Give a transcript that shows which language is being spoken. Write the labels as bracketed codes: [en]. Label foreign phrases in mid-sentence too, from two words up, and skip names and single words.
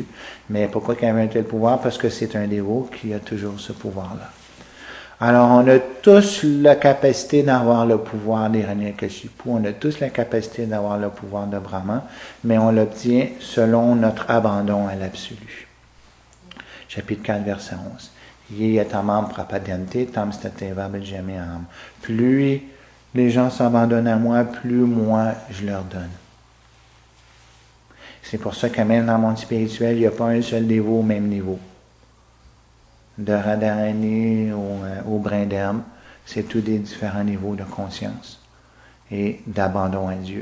[fr] Mais pourquoi il avait un tel pouvoir? Parce que c'est un dévot qui a toujours ce pouvoir-là. Alors, on a tous la capacité d'avoir le pouvoir d'Hiranyakashipu, on a tous la capacité d'avoir le pouvoir de Brahma, mais on l'obtient selon notre abandon à l'absolu. Chapitre 4, verset 11. [sa] Ye yatamam prapadyante tam stateva bhajamyam. [fr] Plus les gens s'abandonnent à moi, plus moi je leur donne. C'est pour ça que même dans le monde spirituel, il n'y a pas un seul dévot au même niveau. De Radharani au brin d'herbe, c'est tous des différents niveaux de conscience et d'abandon à Dieu.